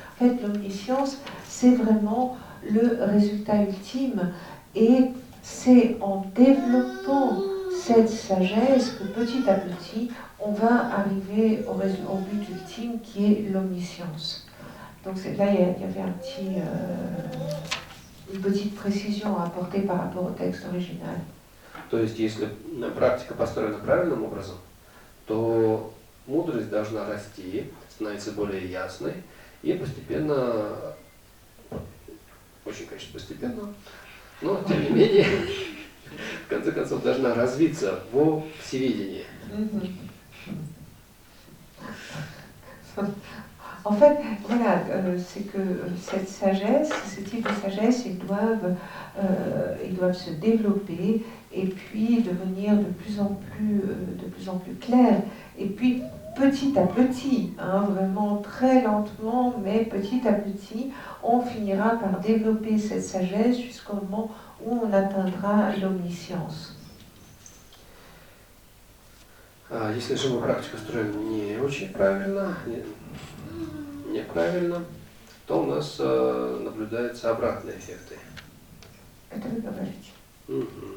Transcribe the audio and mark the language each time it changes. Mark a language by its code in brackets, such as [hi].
[fr] En fait, l'omniscience, c'est vraiment le résultat ultime, et c'est en développant cette sagesse que petit à petit, on va arriver au but ultime qui est l'omniscience. Donc là, il y avait une petite précision à apporter par rapport au texte original. [ru] То есть, если практика построена правильным образом, то мудрость должна расти, становиться более ясной и постепенно, очень, конечно, постепенно, но тем не менее, в конце концов, должна развиться во всеведении. [fr] En fait, voilà, c'est que cette sagesse, ce type de sagesse, ils doivent se développer et puis devenir de plus en plus clairs. Et puis, petit à petit, vraiment très lentement, mais petit à petit, on finira par développer cette sagesse jusqu'au moment où on atteindra l'omniscience. [ru] Если же практика строена не очень правильно, неправильно, то у нас наблюдаются обратные эффекты. Это вы говорите.